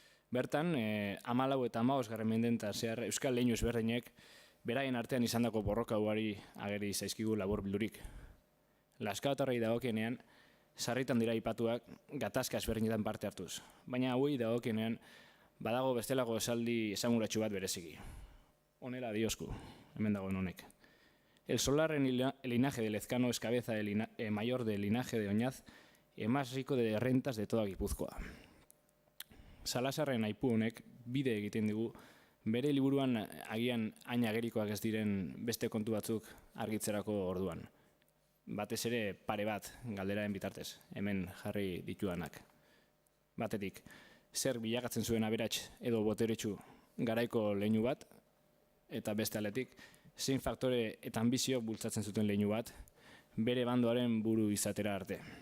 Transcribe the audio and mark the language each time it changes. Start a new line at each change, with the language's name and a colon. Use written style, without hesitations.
Basque: Bertan, 14 eta 15. mendeen zehar euskal leinu ezberdinek beraien artean izandako borroka ugari ageri zaizkigu labur bildurik. Lazkaotarrei dagokienean, sarritan dira aipatuak gatazka ezberdinetan parte hartuz, baina hauei dagokienean badago bestelako esaldi esanguratsu bat bereziki. Honela diosku, hemen dagoen honek.
Spanish: El solar en el linaje de Lezcano es cabeza mayor del linaje de Oñaz y más rico de rentas de toda Gipuzkoa.
Basque: Salazarren aipu honek bide egiten digu, bere liburuan agian hain agerikoak ez diren beste kontu batzuk argitzerako orduan. Batez ere pare bat galderaen bitartez, hemen jarri dituanak. Batetik, zer bilakatzen zuen aberats edo boteretsu garaiko leinu bat, eta beste aldetik, zein faktore eta ambizio bultzatzen zuten leinu bat, bere bandoaren buru izatera arte.